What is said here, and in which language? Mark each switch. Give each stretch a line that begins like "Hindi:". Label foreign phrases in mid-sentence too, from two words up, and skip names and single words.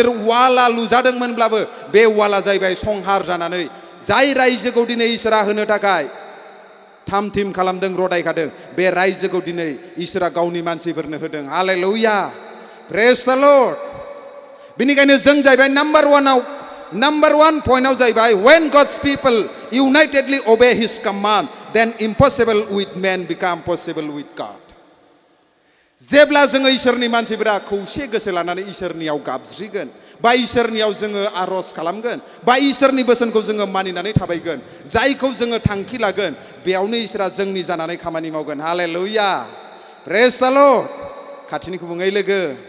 Bodo: वाला लुजादोंमोनब्लाबो बे वाला जाहैबाय संहार जानानै जाय रायजोखौ दिनै इसोरा होनो थाखाय थाम थिम खालामदों रदायखादों बे रायजोखौ दिनै इसोरा गावनि मानसिफोरनो होदों हालेलुया
English: praise the Lord
Bodo: बेनिखायनो जों जाहैबाय
English: number one point
Bodo: जाहैबाय
English: when God's people unitedly obey his command then impossible with man become possible with God
Bodo: जेब्ला जोङो इसोरनि मानसिफोरा खौसे गोसो लानानै इसोरनियाव गाबज्रिगोन बा इसोरनियाव जोङो आरज खालामगोन बा इसोरनि बोसोनखौ जोङो मानिनानै थाबायगोन जायखौ जोङो थांखि लागोन बेयावनो इसोरा जोंनि जानानै खामानि मावगोन हालेलुया
English: praise the Lord
Bodo: खाथिनिखौ बुङै लोगो